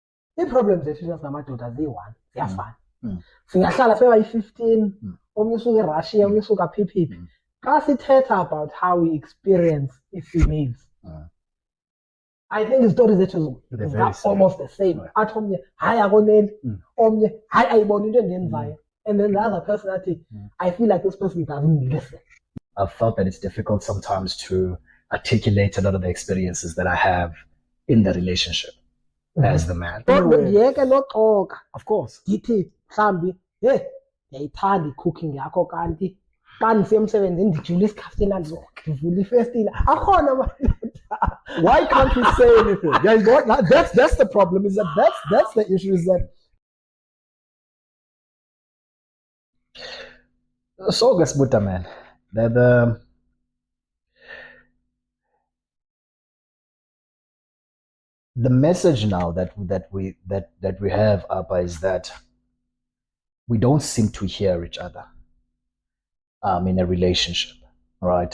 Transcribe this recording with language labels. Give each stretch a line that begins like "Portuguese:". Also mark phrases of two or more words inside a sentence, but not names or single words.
Xhosa: Ii-problems zethu namadoda ziyi-one ziyafana. Singahlala sebayi-15 omnye usuka eRussia omnye usuka phi. Xa sithetha
English: about how we experience ii-females, I think
Xhosa: izitori zethu
English: almost the same.
Xhosa: Athi omnye hayi akoneli, omnye hayi ayibona into endenzayo,
English: and then the other person athi I feel like this person doesn't listen. I've felt that it's difficult sometimes to articulate a lot of the experiences that I have in the relationship as the man.
Xhosa: Ndiyeke noxoka,
English: Of course.
Xhosa: ndithi mhlawumbi ndiyayithanda i-cooking yakho kanti xa ndisiya emsebenzini ndijule isikhaftina ndivula ifestile akhona amadoda.
English: Why can't we say anything? That's the problem. Is that that's the issue? Is that so? Gasbuta man, the message now that we have, Abba, is that we don't seem to hear each other in a relationship, right?